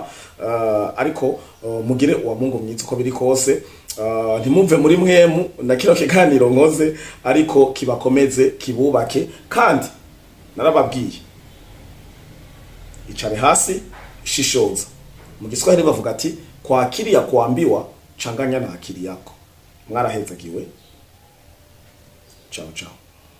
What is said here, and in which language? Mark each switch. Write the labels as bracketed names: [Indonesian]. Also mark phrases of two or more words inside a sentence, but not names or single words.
[Rundi] Ariko mugire wa Mungu mwiza uko biri kose. Ntimumve muri mwemu na kino kiganiro nkoze ariko kibakomeze kibubake kandi narababwiye icare hasi shishoza. Mu Giswahili bavuga ati [Swahili] kwa akili ya kuambiwa changanya na akili yako. [Rundi] Mwarahezagiwe. [Italian] Ciao ciao.